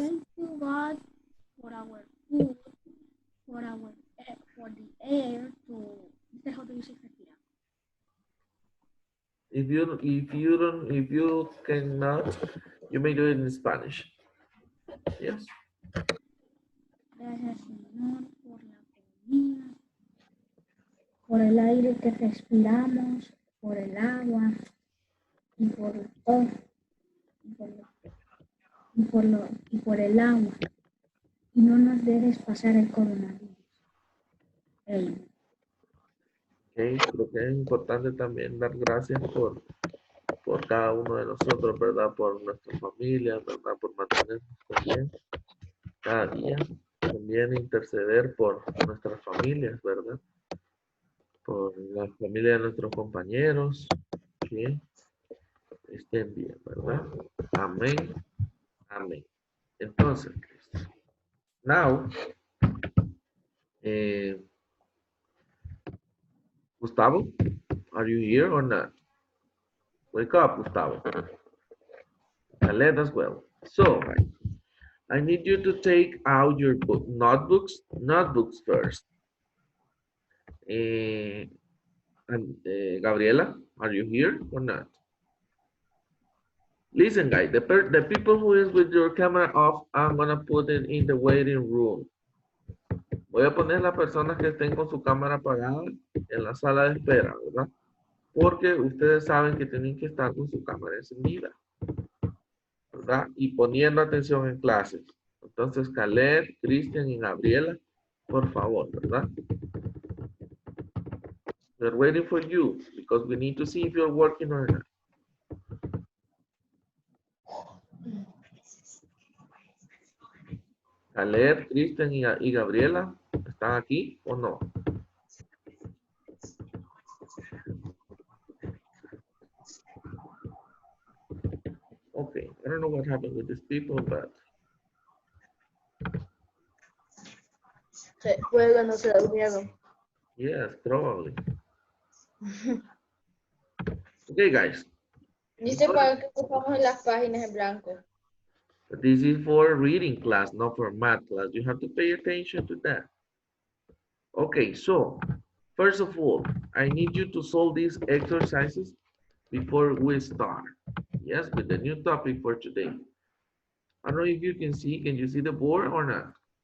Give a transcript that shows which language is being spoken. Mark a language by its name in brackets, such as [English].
[English] Thank you, God, for our food, for our for the air to. Este how do you say respirar? If you cannot, you may do it in Spanish. Yes. [Spanish] Gracias, Señor, por la comida, por el aire que respiramos, por el agua y por todo, y por, lo- y por el agua. Y no nos dejes pasar el coronavirus. Amen. Okay. Creo que es importante también dar gracias por cada uno de nosotros, ¿verdad? Por nuestra familia, ¿verdad? Por mantenernos con bien cada día. También interceder por nuestras familias, ¿verdad? Por la familia de nuestros compañeros, que estén bien, ¿verdad? Amén, amén. [English] Entonces, now, eh, Gustavo, are you here or not? Wake up, Gustavo. Khaled as well. So, I need you to take out your notebooks first. Eh, and, Gabriela, are you here or not? Listen, guys, the people who is with your camera off, I'm gonna put it in the waiting room. [Spanish] Voy a poner las personas que estén con su cámara apagada en la sala de espera, ¿verdad? Porque ustedes saben que tienen que estar con su cámara encendida, ¿verdad? Y poniendo atención en clases. Entonces, Caleb, Cristian y Gabriela, por favor, ¿verdad? [English] We're waiting for you because we need to see if you're working or not. [Spanish] Caleb, Cristian y Gabriela, ¿están aquí o no? [English] Okay, I don't know what happened with these people, but [Spanish] Se juegan o se durmieron. [English] yes, probably. Okay, guys. [Spanish] Dice para que ocupamos en las páginas en blanco. [English] This is for reading class, not for math class. You have to pay attention to that. Okay, so first of all, I need you to solve these exercises before we start. Yes, with the new topic for today. I don't know if you can you see the board or not?